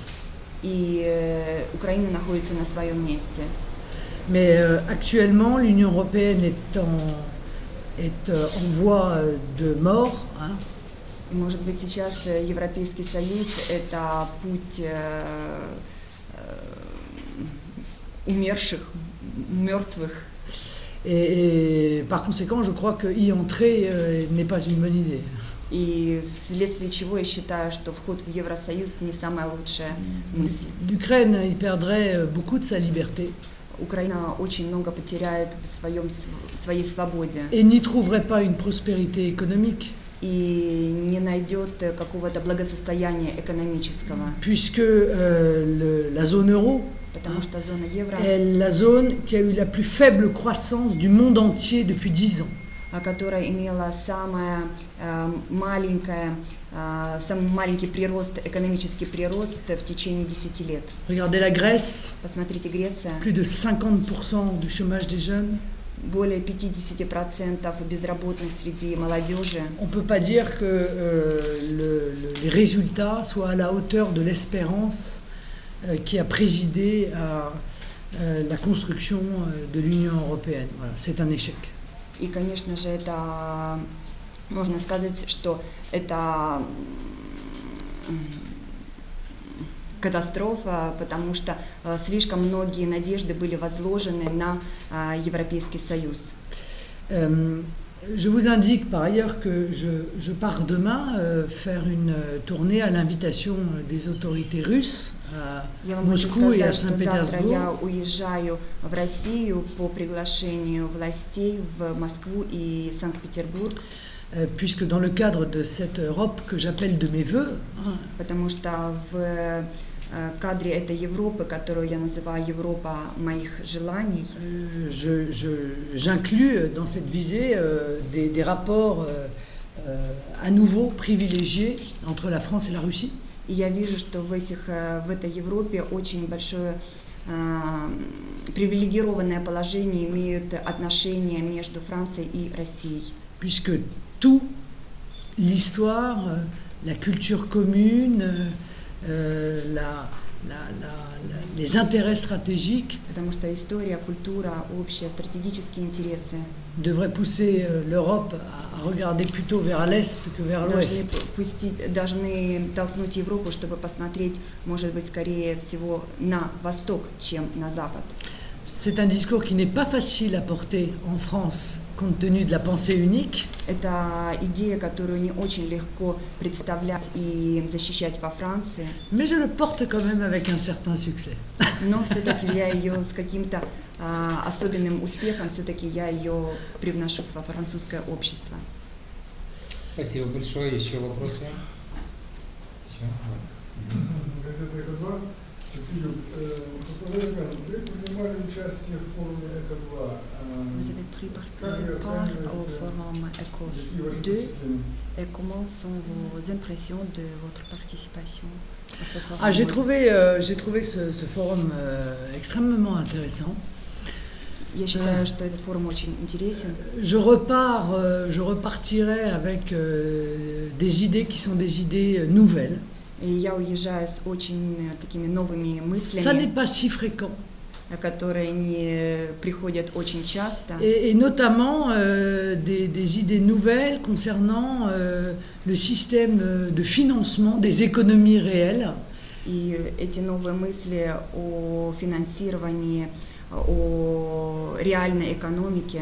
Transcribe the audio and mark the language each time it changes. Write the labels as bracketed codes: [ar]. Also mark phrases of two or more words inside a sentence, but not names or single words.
[ru] И Украина находится на своем месте. [fr] Mais actuellement, l'Union européenne est en voie de mort. Hein. [ru] Может быть, сейчас Европейский Союз – это путь умерших, мертвых. [fr] Et par conséquent, je crois qu'y entrer n'est pas une bonne idée. [ru] И вследствие чего я считаю, что вход в Евросоюз не самая лучшая мысль. [fr] L'Ukraine y perdrait beaucoup de sa liberté. [ru] Украина очень много потеряет в своей свободе. [fr] Et n'y trouverait pas une prospérité économique. [ru] И не найдет какого-то благосостояния экономического. [fr] Puisque la zone euro est la zone qui a eu la plus faible croissance du monde entier depuis 10 ans. [ru] Которая имела самый маленький прирост, экономический прирост в течение 10 лет. [fr] Regardez la Grèce. [ru] Посмотрите, Греция. [fr] Plus de 50% du chômage des jeunes. [ru] Более 50% безработных среди молодежи. [fr] On ne peut pas dire que les résultats soient à la hauteur de l'espérance qui a présidé à la construction de l'Union européenne. Voilà, c'est un échec. [ru] И, конечно же, это можно сказать, что это катастрофа, потому что слишком многие надежды были возложены на Европейский Союз. [fr] Je vous indique par ailleurs que je pars demain faire une tournée à l'invitation des autorités russes à Moscou et à Saint-Pétersbourg. [ru] Я уезжаю в Россию по приглашению властей в Москву и Санкт-Петербург. [fr] Puisque dans le cadre de cette Europe que j'appelle de mes voeux, [ru] потому что в кадре этой Европы, которую я называю Европа моих желаний, [fr] j'inclus dans cette visée des rapports à nouveau privilégiés entre la France et la Russie. [ru] И я вижу, что в этой Европе очень большое привилегированное положение имеют отношения между Францией и Россией. [fr] Puisque tout, l'histoire, la culture commune, les intérêts stratégiques devraient pousser l'Europe à regarder plutôt vers l'Est que vers l'Ouest. [ru] Должны толкнуть Европу, чтобы посмотреть, может быть, скорее всего, на восток, чем на запад. [fr] C'est un discours qui n'est pas facile à porter en France, compte tenu de la pensée unique. [ru] Это идея, которую не очень легко представлять и защищать во Франции. [fr] Mais je le porte quand même avec un certain succès. [ru] Но все-таки я ее с каким-то особенным успехом, все-таки я ее привношу во французское общество. Спасибо большое. Еще вопросы? [fr] Vous avez pris part au forum ECO 2 et comment sont vos impressions de votre participation à ce forum? J'ai trouvé ce forum extrêmement intéressant. [ru] Я считаю, что этот форум очень интересен. [fr] Je repartirai avec des idées qui sont des idées nouvelles. [ru] И я уезжаю с очень такими новыми мыслями. [fr] Ça n'est pas si fréquent. [ru] Которые не приходят очень часто. [fr] Et notamment des idées nouvelles concernant le système de financement des économies réelles. [ru] И эти новые мысли о финансировании о реальной экономике,